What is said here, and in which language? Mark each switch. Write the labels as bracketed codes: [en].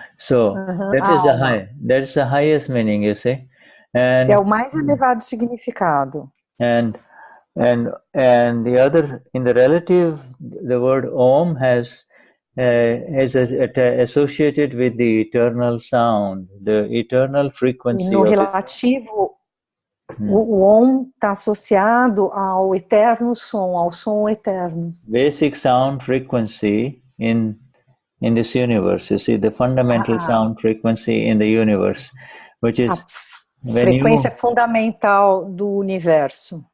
[en] So that is the highest meaning, you see. And [pt] é o mais elevado significado. [en] And the other, in the relative, the word Om has associated with the eternal sound, the eternal frequency. [pt] No relativo, o Om está associado ao eterno som, ao som eterno. [en] Basic sound frequency in this universe. You see, the fundamental sound frequency in the universe, which is [pt] frequência fundamental do universo.